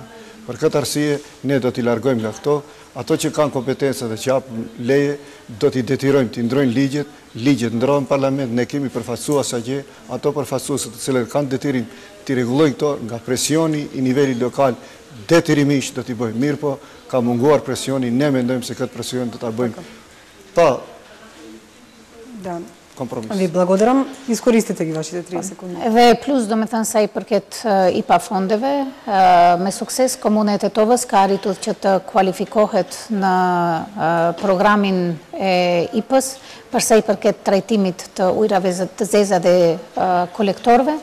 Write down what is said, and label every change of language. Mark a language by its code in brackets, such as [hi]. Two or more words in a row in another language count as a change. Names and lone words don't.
[sq] Për këtë arsye, ne do t'i largojmë nga këto, ato që kanë kompetenca dhe që japën leje, do t'i detyrojmë, t'i ndrojnë ligjet ndrohen në parlament, ne kemi përfaqësuar sa gjë, ato përfaqësues të cilët kanë detyrim t'i rregullojnë këto nga presioni i nivelit lokal, detyrimisht do t'i bëjmë. Mirë po, ka munguar presioni, ne mendojmë se këtë presion do t'a bëjmë pa kompromis. [mk] Ви благодарам. Искористете ги вашите 30 секунди. [sq] Dhe plus, do me thënë sa i përket IPA fondeve, me sukses Komuna e Tetovës ka arritur që të kualifikohet në programin e IPA-s përsa i përket trajtimit të ujrave të zeza dhe kolektorve.